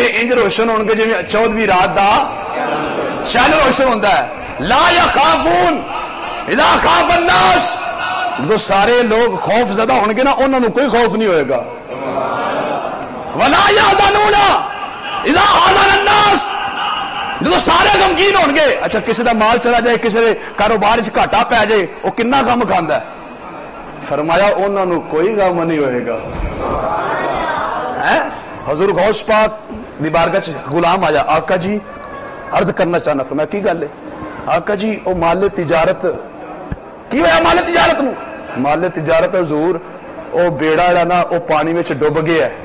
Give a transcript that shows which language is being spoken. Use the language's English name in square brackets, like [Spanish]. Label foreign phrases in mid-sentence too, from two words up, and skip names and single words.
[Punjabi] انج روشن ہون گے جویں 14ویں رات دا چاند روشن ہوندا ہے. [Arabic] لا یخافون اذا خاف الناس، [Punjabi] جو سارے لوگ خوف زدہ ہون گے نا انہاں نوں کوئی خوف نہیں ہوئے گا. [Arabic] ولا یحزنون اذا حزن الناس، [Punjabi] جو سارے غمگین ہون گے. اچھا کسی دا مال چلا جائے، کسی دے کاروبار وچ گھاٹا پے جائے، وہ کنا غم کھاندا ہے. فرمایا انہاں نوں کوئی غم نہیں ہوئے گا. حضور غوث پاک دی بارگاہ چ غلام آیا، آقا جی عرض کرنا چاہنا. فرمایا کی گل ہے؟ آقا جی او مال تجارت کی ہویا؟ مال تجارت نو؟ مال تجارت حضور او بیڑا جڑا نا او پانی وچ ڈوب گیا ہے.